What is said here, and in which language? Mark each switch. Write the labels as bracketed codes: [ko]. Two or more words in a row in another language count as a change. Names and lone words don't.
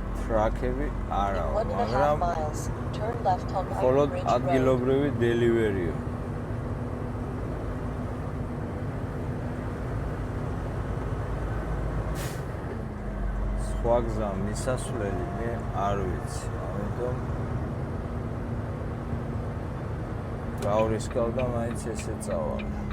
[ka] ტრაქები არა, [en] In 1.5 [ka] მაგრამ [en] miles, turn left on Iron [ka] მხოლოდ [en] Ridge Road. [ka] ადგილობრივი დელივერიო. სხვა გზა მისასვლელი მე არ ვიცი, ამიტომ გავრისკავდა მაინც ესე წავალ.